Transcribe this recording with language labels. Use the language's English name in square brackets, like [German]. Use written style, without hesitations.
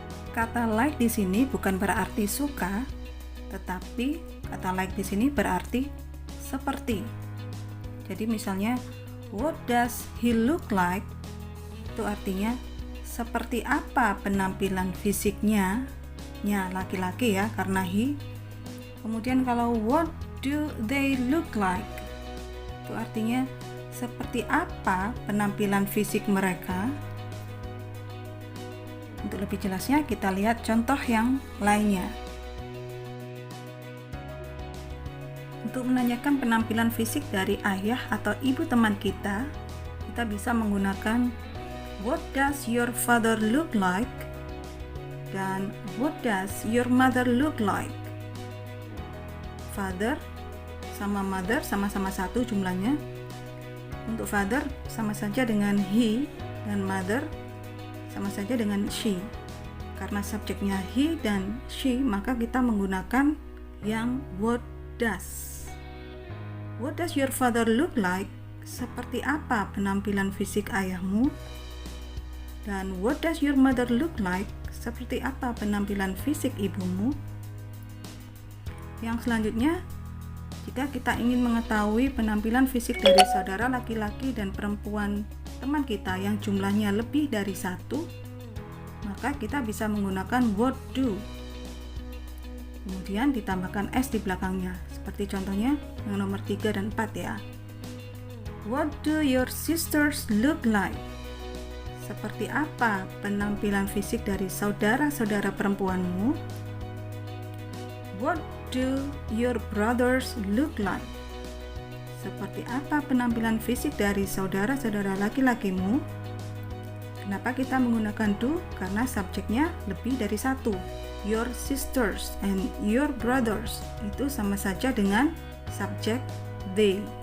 [Indonesian] Kata like di sini bukan berarti suka, tetapi kata like di sini berarti seperti. Jadi misalnya [English] what does he look like? [Indonesian] Itu artinya seperti apa penampilan fisiknya, laki-laki ya karena he. Kemudian kalau [English] what do they look like? [Indonesian] Itu artinya seperti apa penampilan fisik mereka. Untuk lebih jelasnya kita lihat contoh yang lainnya. Untuk menanyakan penampilan fisik dari ayah atau ibu teman kita bisa menggunakan [English] what does your father look like [Indonesian] dan [English] what does your mother look like. [Indonesian] Father sama mother sama-sama satu jumlahnya. Untuk father sama saja dengan he dan mother sama saja dengan she. Karena subjeknya he dan she, maka kita menggunakan yang what does. [English] What does your father look like? [Indonesian] Seperti apa penampilan fisik ayahmu? [English] Dan what does your mother look like? [Indonesian] Seperti apa penampilan fisik ibumu? Yang selanjutnya, jika kita ingin mengetahui penampilan fisik dari saudara laki-laki dan perempuan teman kita yang jumlahnya lebih dari satu, maka kita bisa menggunakan what do. Kemudian ditambahkan s di belakangnya, seperti contohnya yang nomor 3 dan 4 ya. [English] What do your sisters look like? [Indonesian] Seperti apa penampilan fisik dari saudara-saudara perempuanmu? [English] What do your brothers look like? [Indonesian] Seperti apa penampilan fisik dari saudara-saudara laki-lakimu? Kenapa kita menggunakan do? Karena subjeknya lebih dari satu. [English] Your sisters and your brothers [Indonesian] itu sama saja dengan subjek [English] they.